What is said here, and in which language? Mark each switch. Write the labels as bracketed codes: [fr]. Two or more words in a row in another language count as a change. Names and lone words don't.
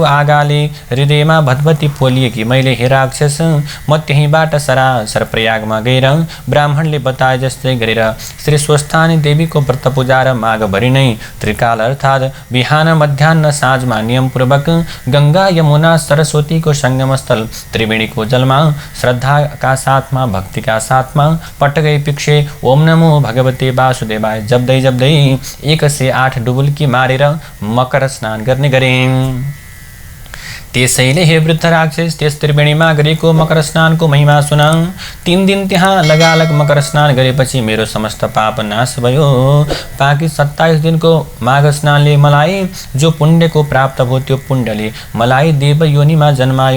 [ne] आगाले हृदयमा भतभती पोलिएकी मैले हे राक्षस म त्यहीँबाट सरासर प्रयागमा गएर ब्राह्मणले बताए जस्तै गरेर श्री स्वस्थानी देवीको व्रत पूजा र माघभरि नै त्रिकाल अर्थात् बिहान मध्याह्न साँझमा नियमपूर्वक गङ्गा यमुना सरस्वतीको सङ्गमस्थल त्रिवेणीको जलमा श्रद्धाका साथमा भक्तिका साथमा पटकै पिक्षे [sa] ओम नमो भगवते वासुदेवाय [ne] जप्दै 108 डुबुल्की मारेर मकर स्नान गर्ने गरे। त्यसैले हे वृद्ध राक्षस त्यस त्रिवेणीमा गरेको मकर स्नानको महिमा सुन। 3 दिन त्यहाँ लगालग मकर स्नान गरेपछि मेरो समस्त पाप नाश भयो। बाँकी 27 दिनको माघ स्नानले मलाई जो पुण्यको प्राप्त भयो त्यो पुण्यले मलाई देव योनिमा जन्मायो।